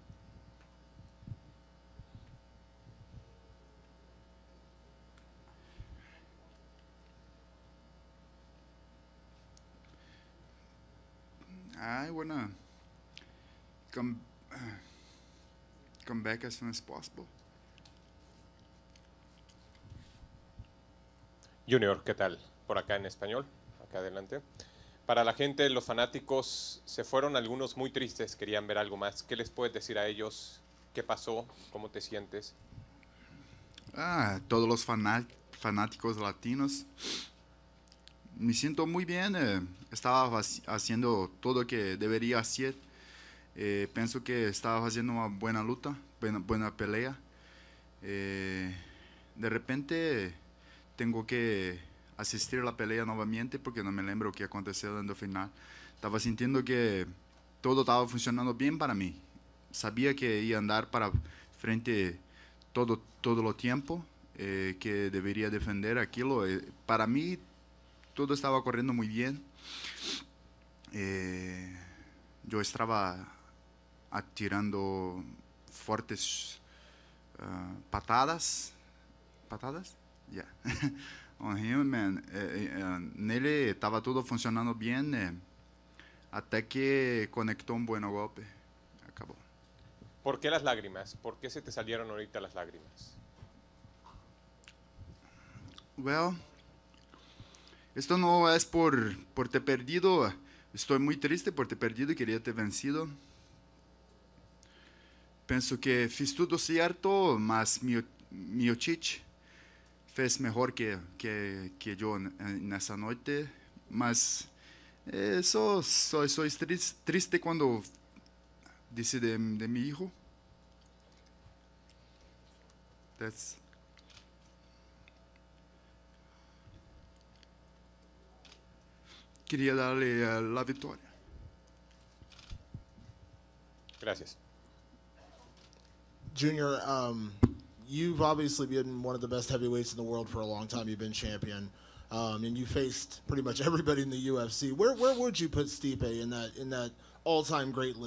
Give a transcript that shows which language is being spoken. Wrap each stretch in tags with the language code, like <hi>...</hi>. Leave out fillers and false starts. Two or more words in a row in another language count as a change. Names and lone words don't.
<en>I wanna come back as soon as possible.</en> <es>Junior, ¿qué tal? Por acá en español, acá adelante. Para la gente, los fanáticos se fueron algunos muy tristes, querían ver algo más. ¿Qué les puedes decir a ellos? ¿Qué pasó? ¿Cómo te sientes? Todos los fanáticos latinos, me siento muy bien. Estaba haciendo todo lo que debería hacer. Pienso que estaba haciendo una buena lucha, buena pelea. De repente tengo que asistir a la pelea nuevamente porque no</es> <pt>me lembro o que aconteceu</pt> <es>en el final. Estaba sintiendo que todo estaba funcionando bien para mí. Sabía que iba a andar para frente todo el tiempo, que debería defender aquilo. Para mí todo estaba corriendo muy bien. Yo estaba atirando fuertes patadas. ¿Patadas?</es> <en>Yeah. on him, man.</en> <pt>Nele estava tudo funcionando bem, até que conectou um bom golpe. Acabou.</pt> <es>¿Por qué las lágrimas? ¿Por qué se te salieron ahorita las lágrimas? Well, esto no es</es> <pt>por ter perdido. Estou muito triste por ter perdido, queria ter vencido. Penso que fiz tudo certo, mas Miocic fez melhor que eu nessa noite. Mas sou triste quando disse de meu filho. Queria dar-lhe a vitória.</pt> <es>Gracias.</es> <en>Junior, you've obviously been one of the best heavyweights in the world for a long time. You've been champion, and you faced pretty much everybody in the UFC. Where would you put Stipe in that all-time great list?</en>